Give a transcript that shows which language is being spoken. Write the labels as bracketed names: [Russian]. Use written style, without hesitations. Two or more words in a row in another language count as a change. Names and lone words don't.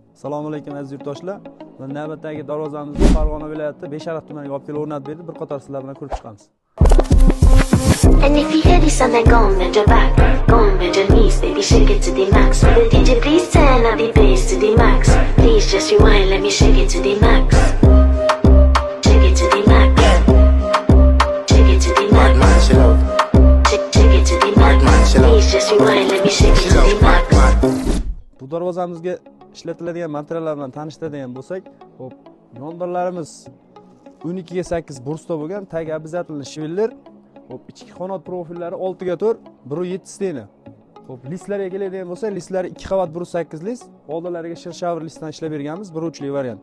[Uzbek] Assalomu alaykum aziz yurtdoshlar. Navbatdagi darvozamizni Farg'ona viloyati Beshariq tumaniga olib kelib o'rnatib berdi. Bir qator sizlar bilan ko'rib chiqamiz. [English] And if you hear this and then go on bend your back, go on bend your knees, baby shake it to the max. Will the DJ please turn up the bass to the max? Please just rewind, let me shake it to the max. Shake it to the max. Shake it to the max. Shake it to the max. Please just rewind, let me shake it to the max. [Uzbek] Bu darvozamizga ishlatiladigan materiallar bilan tanishtiradigan bo'lsak, hop, yondirlarimiz 12 ga 8 bursta bo'lgan, tag обязательно shveller, hop, ichki qanot profillari 6 ga 4, 1.7 steni. Hop, listlarga keladigan bo'lsa, listlari 2 qavat 1.8 list, oldilariga shirshavr listdan ishlab berganmiz, 1 uchli variant.